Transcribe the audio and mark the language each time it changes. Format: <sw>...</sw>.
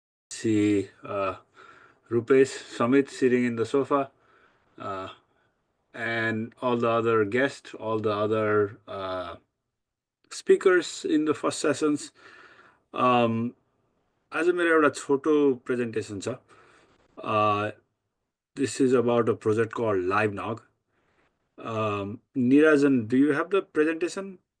<en>see Rupesh, Samit sitting in the sofa, uh, and all the other guests, all the other speakers in the first sessions.</en> <ne>आज मेरो एउटा छोटो presentation छ.</ne> <en>This is about a project called LiveNog. Nirajan, do you have the presentation?</en>